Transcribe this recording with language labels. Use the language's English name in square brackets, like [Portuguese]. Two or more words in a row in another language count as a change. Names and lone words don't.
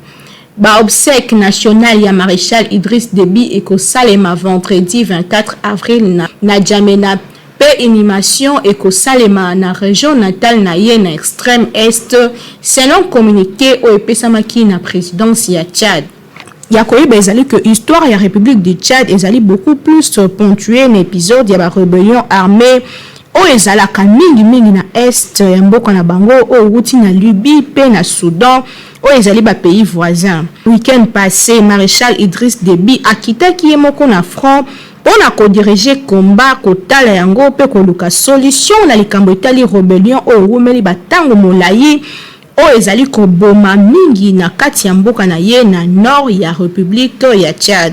[Lingala] Ba [French] obsèque national [Lingala] ya Maréchal Idriss Déby ekosalema [French] vendredi 24 avril [Lingala] na Djamena pe animation ekosalema na [French] région natale [Lingala] na ye na [French] extrême est selon communiqué [Lingala] o epesamaki na présidence ya Tchad. Ya koyeba ezali [French] que histoire [Lingala] ya République du Tchad ezali [French] beaucoup plus ponctuée [Lingala] na épisode ya ba [French] rébellion armée [Lingala] o ezalaka mingi na est ya mboka na bango o wuti na Libye pe na Soudan o ezali ba [French] pays voisins. Week-end passé, [Lingala] Maréchal Idriss Déby akitaki ye moko na front pona ko [French] diriger combat [Lingala] kotala yango pe koluka solution na likambo etali rébellion o wumeli batango molayi o ezali koboma mingi na kati ya mboka na ye na nord ya République ya Tchad.